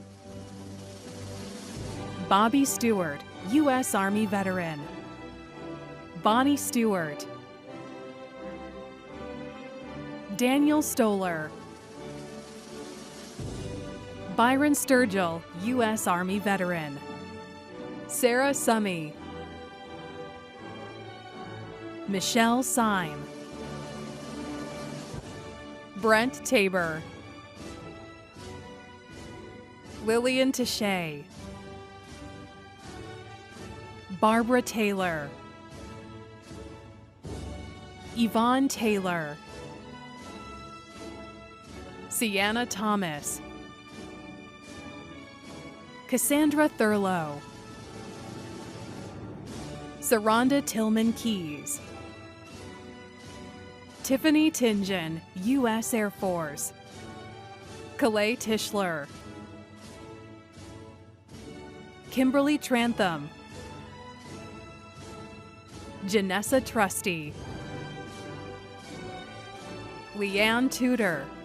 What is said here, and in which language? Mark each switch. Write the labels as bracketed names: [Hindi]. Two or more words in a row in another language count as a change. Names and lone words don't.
[English] Bobby Stewart, U.S. Army veteran. Bonnie Stewart. Daniel Stoller. Byron Sturgill, U.S. Army veteran. Sarah Summy. Michelle Syme. Brent Tabor. Lillian Taché. Barbara Taylor. Yvonne Taylor. Sienna Thomas. Cassandra Thurlow. Saranda Tillman Keys. Tiffany Tingen, U.S. Air Force. Calais Tischler. Kimberly Trantham. Janessa Trusty. Leanne Tudor.